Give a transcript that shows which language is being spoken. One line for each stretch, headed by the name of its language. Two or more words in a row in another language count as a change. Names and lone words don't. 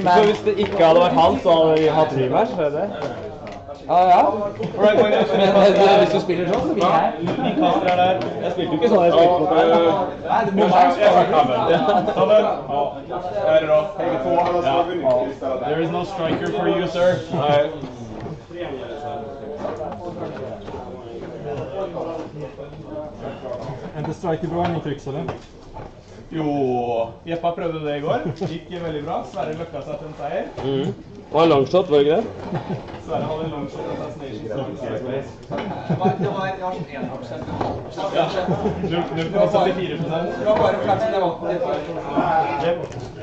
Norwegian: Så hvis det ikke hadde vært han, så hadde vi hatt rematch, er det det? Ja. Men hvis du spiller sånn, så vinner jeg. Min kaster er der. Jeg spilte jo ikke sånn, jeg spilte mot deg. Nei, det må være Sammen. Er det da? Begge 2.
English: There is no striker for you, sir.
Swedish: Är inte striker bra i Cryx, eller?
Norwegian: Jo, Jeppa prøvde det i går. Gikk veldig bra. Sverre løkka seg til en seier. Det var en longshot, var det ikke det? Sverre hadde en longshot og assassination. Det var 1%. Ja, 0,74%. Det var bare flaks, det var på det.